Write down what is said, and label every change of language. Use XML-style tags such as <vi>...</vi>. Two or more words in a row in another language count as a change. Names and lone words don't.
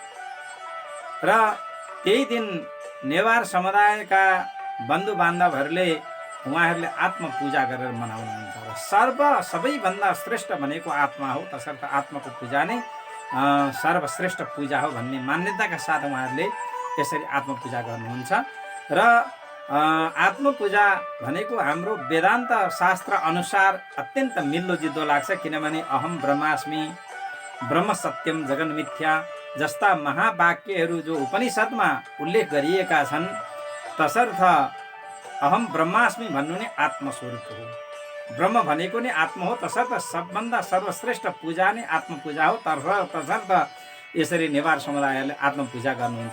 <ne>र त्यही दिन नेवार समुदायका बन्धु बान्धवहरूले उहाँहरूले आत्मपूजा गरेर मनाउनुहुन्छ र सबैभन्दा श्रेष्ठ भनेको आत्मा हो, तसर्थ आत्माको पूजा नै सर्वश्रेष्ठ पूजा हो भन्ने मान्यताका साथ उहाँहरूले यसरी आत्मपूजा गर्नुहुन्छ। र आत्मपूजा भनेको हाम्रो वेदान्त शास्त्र अनुसार अत्यन्त मिल्दोजुल्दो लाग्छ, किनभने</ne> <sa>अहम ब्रह्मास्मि, ब्रह्म सत्यम जगन मिथ्या</sa> <ne>जस्ता महावाक्यहरू जो उपनिषदमा उल्लेख गरिएका छन्, तसर्थ</ne> <sa>अहम ब्रह्मास्मि</sa> <ne>भन्नु नै आत्मस्वरूप हो। ब्रह्म भनेको नै आत्मा हो, तसर्थ सबभन्दा सर्वश्रेष्ठ पूजा नै आत्मपूजा हो। तसर्थ यसरी नेवार समुदायले आत्मपूजा गर्नुहुन्छ।</ne>